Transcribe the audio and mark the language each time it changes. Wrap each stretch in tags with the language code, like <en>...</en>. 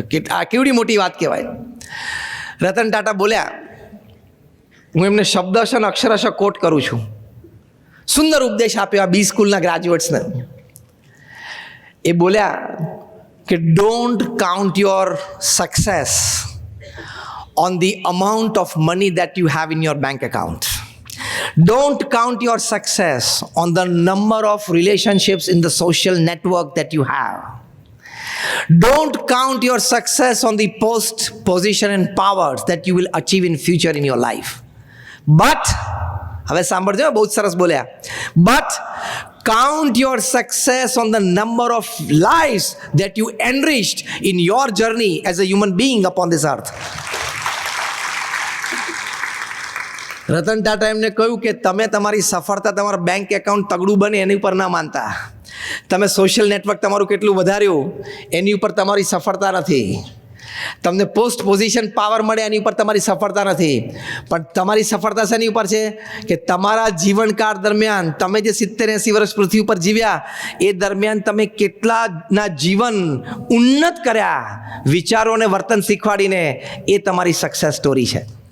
<gu>આ કેવડી મોટી વાત કહેવાય. રતન ટાટા બોલ્યા, હું એમને શબ્દશ અને અક્ષરશ કોટ કરું છું. સુંદર ઉપદેશ આપ્યો આ બી સ્કૂલના ગ્રેજ્યુએટ્સને. એ બોલ્યા કે</gu> <en>Don't count your success on the amount of money that you have in your bank account. Don't count your success on the number of relationships in the social network that you have. Don't count your success on the post, position and powers that you will achieve in future in your life.</en> <gu>But, હવે સાંભળજો, બહુ સરસ બોલ્યા.</gu> <en>But count your success on the number of lives that you enriched in your journey as a human being upon this earth.</en> <gu>Ratan Tata એમને કહ્યું કે તમે તમારી સફળતા તમારા બેંક એકાઉન્ટ તગડું બને એની ઉપર ના માનતા. તમે સોશિયલ નેટવર્ક તમારું કેટલું વધાર્યું એની ઉપર તમારી સફળતા નથી. તમને પોસ્ટ પોઝિશન પાવર મળે એની ઉપર તમારી સફળતા નથી. પણ તમારી સફળતા શેની ઉપર છે કે તમારા જીવનકાળ દરમિયાન તમે જે 70-80 વર્ષ પૃથ્વી ઉપર જીવ્યા એ દરમિયાન તમે કેટલાના જીવન ઉન્નત કર્યા, વિચારો અને વર્તન શીખવાડીને, એ તમારી સક્સેસ સ્ટોરી છે.</gu>